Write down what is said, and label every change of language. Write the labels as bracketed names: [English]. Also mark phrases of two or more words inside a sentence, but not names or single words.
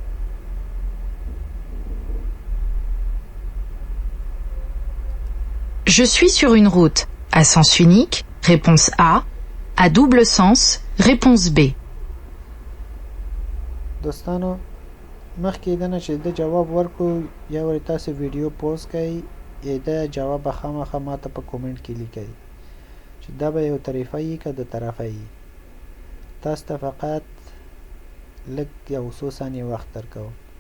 [French] Je suis sur une route. À sens unique, réponse A. À double sens, réponse B. [Pashto] دوستانو مخکې دنه چې د جواب ورکو یا ورې تاسو ویډیو پوز کړئ یا د جواب به خامخا ماته په کومنټ کې لیکئ چې دا به یو طرفه یي که د طرفه یي تاسو ته فقط لږ یو څو ثانیې وخت درکوم